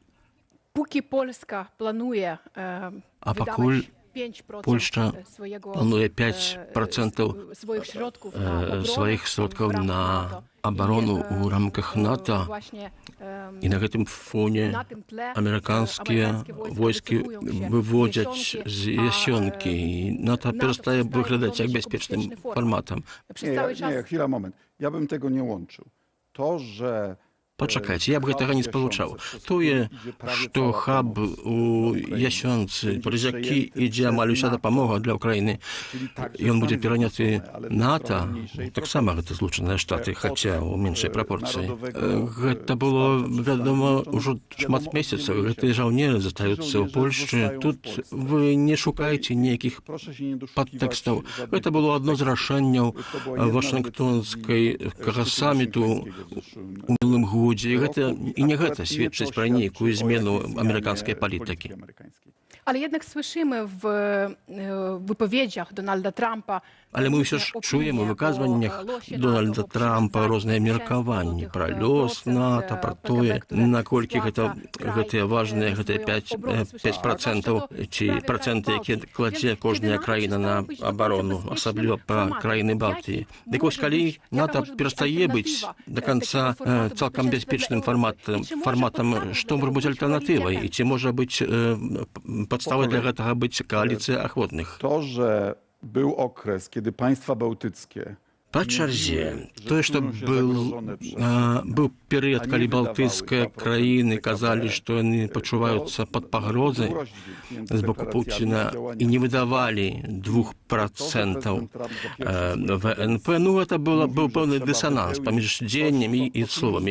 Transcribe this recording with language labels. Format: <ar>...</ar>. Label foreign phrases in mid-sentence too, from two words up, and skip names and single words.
<be>А пакуль Польшча плануе 5% сваіх сродкаў на абарону ў рамках НАТО, і на гэтым фоне амерыканскія войскі выводзяць з ясёнкі, і НАТО перастае выглядаць як бяспечным фарматам.</be> <pl>Nie, chwila, moment. Ja bym tego nie łączył. To, że</pl> <be>Пачакайце, я б гэтага не спалучаў. Тое, што хаб у ясёнцы, праз які ідзе амаль уся дапамога для ўкраіны, ён будзе пераняты НАТО, таксама гэта Злучаныя Штаты, хаця ў меншай прапорцыі. Гэта было, вядома, ўжо шмат месяцаў. Гэтыя жаўнеры застаюцца ў Польшчы. Тут вы не шукаеце нейкіх падтэкстаў. Гэта было адно з рашэнняў Вашынгтонскага саміту у мінулым годзе. І не гэта сведчыць пра нейкую змену амерыканскай палітыкі.</be> <pl>Але jednak słyszymy w wypowiedziach Donalda Trumpa.</pl> <be>Але мы ўсё ж чуем у выказваннях Дональда Трампа розныя меркаванні пра лёс НАТО, пра тое, наколькі гэтыя важныя, гэтыя 5% ці працэнты, якія кладзе кожная краіна на абарону, асабліва пра краіны Балтыі. Дык вось калі НАТО перастае быць да канца цалкам бяспечным фарматам, што можа быць альтэрнатывай, і ці можа быць падставай для гэтага быць кааліцыя ахвотных?</be> <pl>To, że był okres, kiedy państwa bałtyckie</pl> <be>Па чарзе. Тое, што быў перыяд, калі балтыйскія краіны казалі, што яны пачуваюцца пад пагрозай з боку Пуціна і не выдавалі 2% ВНП, ну, гэта быў пэўны дысананс паміж дзеяннямі і словамі.</be>